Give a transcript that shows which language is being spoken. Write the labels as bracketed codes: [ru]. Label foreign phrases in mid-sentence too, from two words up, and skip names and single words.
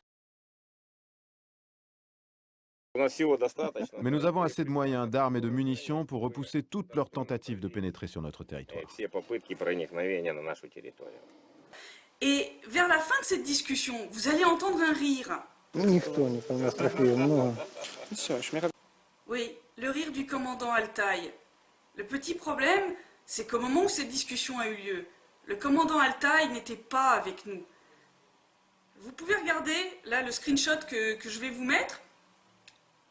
[fr] Mais nous avons assez de moyens, d'armes et de munitions pour repousser toutes leurs tentatives de pénétrer sur notre territoire. Et vers la fin de cette discussion, vous allez entendre un rire. [ru] Никто не принес трофеев, много. [fr] Oui, le rire du commandant Altaï. Le petit problème, c'est qu'au moment où cette discussion a eu lieu, le commandant Altaï n'était pas avec nous. Vous pouvez regarder, là, le screenshot que je vais vous mettre.